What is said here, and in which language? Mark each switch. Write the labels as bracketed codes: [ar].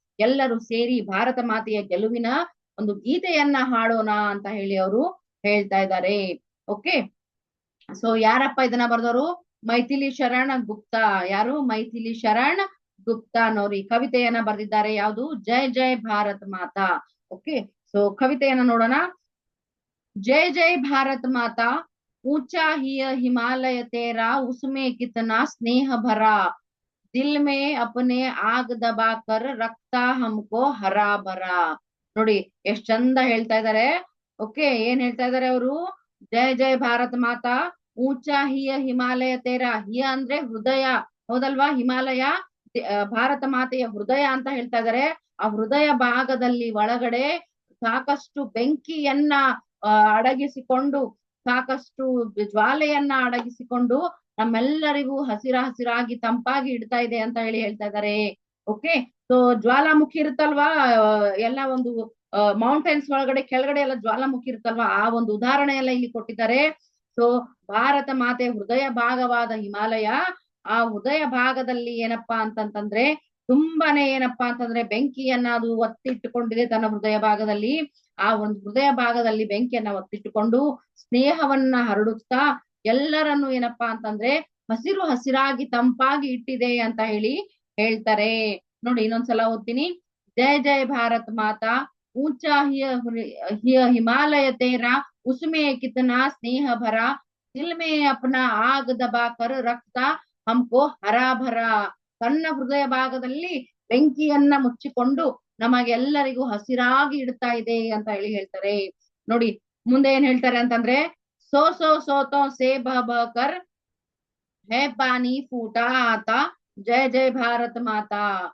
[kn] ಎಲ್ಲರೂ ಸೇರಿ ಭಾರತ ಮಾತೆಯ ಗೆಲುವಿನ ಒಂದು ಗೀತೆಯನ್ನ ಹಾಡೋಣ ಅಂತ ಹೇಳಿ ಅವರು ಹೇಳ್ತಾ ಇದ್ದಾರೆ. ಓಕೆ, ಸೊ ಯಾರಪ್ಪ ಇದನ್ನ ಬರ್ದವರು, ಮೈಥಿಲಿ ಶರಣ್ ಗುಪ್ತಾ. ಯಾರು, ಮೈಥಿಲಿ ಶರಣ್ ಗುಪ್ತಾ ಅನ್ನೋರು ಈ ಕವಿತೆಯನ್ನ ಬರೆದಿದ್ದಾರೆ. ಯಾವುದು, ಜೈ ಜೈ ಭಾರತ್ ಮಾತಾ. ಓಕೆ, ಸೊ ಕವಿತೆಯನ್ನ ನೋಡೋಣ. [hi] जय जय भारत माता, ऊंचा ही हिमालय तेरा, उसमें कितना स्नेह भरा, दिल में अपने आग दबा कर रखता हमको हरा भरा. [kn] ನೋಡಿ ಎಷ್ಟ್ ಚಂದ ಹೇಳ್ತಾ ಇದಾರೆ. ಓಕೆ, ಏನ್ ಹೇಳ್ತಾ ಇದಾರೆ ಅವರು, ಜಯ ಜಯ ಭಾರತ್ ಮಾತಾ, ಊಂಚಾ ಹಿಯ ಹಿಮಾಲಯ ತೇರ. ಹಿಯ ಅಂದ್ರೆ ಹೃದಯ, ಹೌದಲ್ವಾ, ಹಿಮಾಲಯ ಭಾರತ ಮಾತೆಯ ಹೃದಯ ಅಂತ ಹೇಳ್ತಾ ಇದಾರೆ. ಆ ಹೃದಯ ಭಾಗದಲ್ಲಿ ಒಳಗಡೆ ಸಾಕಷ್ಟು ಬೆಂಕಿಯನ್ನ ಅಡಗಿಸಿಕೊಂಡು, ಸಾಕಷ್ಟು ಜ್ವಾಲೆಯನ್ನ ಅಡಗಿಸಿಕೊಂಡು ನಮ್ಮೆಲ್ಲರಿಗೂ ಹಸಿರಾಗಿ ತಂಪಾಗಿ ಇಡ್ತಾ ಇದೆ ಅಂತ ಹೇಳ್ತಾ ಇದ್ದಾರೆ. ಓಕೆ, ಸೊ ಜ್ವಾಲಾಮುಖಿ ಇರುತ್ತಲ್ವಾ, ಎಲ್ಲ ಒಂದು ಮೌಂಟೈನ್ಸ್ ಒಳಗಡೆ ಕೆಳಗಡೆ ಎಲ್ಲ ಜ್ವಾಲಾಮುಖಿ ಇರುತ್ತಲ್ವಾ, ಆ ಒಂದು ಉದಾಹರಣೆ ಎಲ್ಲ ಇಲ್ಲಿ ಕೊಟ್ಟಿದ್ದಾರೆ. ಸೊ ಭಾರತ ಮಾತೆ ಹೃದಯ ಭಾಗವಾದ ಹಿಮಾಲಯ, ಆ ಹೃದಯ ಭಾಗದಲ್ಲಿ ಏನಪ್ಪಾ ಅಂತಂತಂದ್ರೆ ತುಂಬಾನೇ ಏನಪ್ಪಾ ಅಂತಂದ್ರೆ ಬೆಂಕಿಯನ್ನ ಅದು ಒತ್ತಿಟ್ಟುಕೊಂಡಿದೆ ತನ್ನ ಹೃದಯ ಭಾಗದಲ್ಲಿ. ಆ ಒಂದು ಹೃದಯ ಭಾಗದಲ್ಲಿ ಬೆಂಕಿಯನ್ನ ಒತ್ತಿಟ್ಟುಕೊಂಡು ಸ್ನೇಹವನ್ನ ಹರಡುತ್ತಾ ಎಲ್ಲರನ್ನು ಏನಪ್ಪಾ ಅಂತಂದ್ರೆ ಹಸಿರಾಗಿ ತಂಪಾಗಿ ಇಟ್ಟಿದೆ ಅಂತ ಹೇಳ್ತಾರೆ. ನೋಡಿ ಇನ್ನೊಂದ್ಸಲ ಓದ್ತೀನಿ. [hi] ಜಯ ಜಯ ಭಾರತ್ ಮಾತಾ, ऊंचा हिय हिमालय तेरा, उसमें कितना स्नेह भरा, दिल में अपना आग दबा कर रखता हमको हरा भरा. [kn] ತನ್ನ ಹೃದಯ ಭಾಗದಲ್ಲಿ ಬೆಂಕಿಯನ್ನ ಮುಚ್ಚಿಕೊಂಡು ನಮಗೆಲ್ಲರಿಗೂ ಹಸಿರಾಗಿ ಇಡ್ತಾ ಇದೆ ಅಂತ ಹೇಳ್ತಾರೆ. ನೋಡಿ ಮುಂದೆ ಏನ್ ಹೇಳ್ತಾರೆ ಅಂತಂದ್ರೆ, [hi] ಸೋತೋ ಸೇ ಬಹಕರ್ ಹೇ ಪಾನಿ ಫೂಟಾ ಆತಾ, ಜಯ ಜಯ ಭಾರತ್ ಮಾತಾ.